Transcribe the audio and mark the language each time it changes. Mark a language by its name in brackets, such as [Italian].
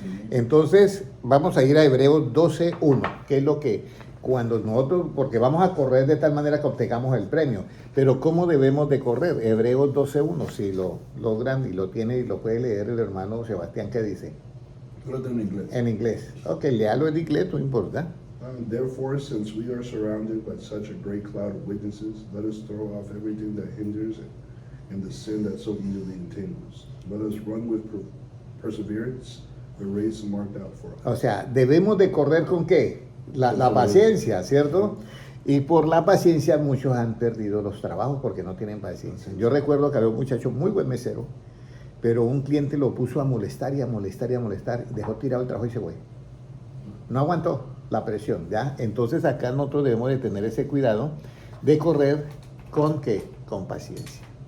[Spanish] Entonces, vamos a ir a Hebreos 12:1, que es lo que cuando nosotros, porque vamos a correr de tal manera que obtengamos el premio, pero ¿cómo debemos de correr? Hebreos 12:1, si lo logran y lo tiene y lo puede leer el hermano Sebastián, ¿qué dice? Lo en inglés. En inglés. Ok, léalo en inglés, no importa. [English] Therefore, since we are surrounded by such a great cloud of witnesses, let us throw off everything that hinders and the sin that so easily entangles. Let us run with perseverance the race marked out for us. [Spanish] O sea, debemos de correr con qué? La paciencia, ¿cierto? Y por la paciencia muchos han perdido los trabajos porque no tienen paciencia. Yo recuerdo que había un muchacho muy buen mesero, pero un cliente lo puso a molestar y a molestar y a molestar, dejó tirado el trabajo y se fue. No aguantó la presión, ¿ya? Entonces acá nosotros debemos de tener ese cuidado de correr con ¿qué? Con paciencia.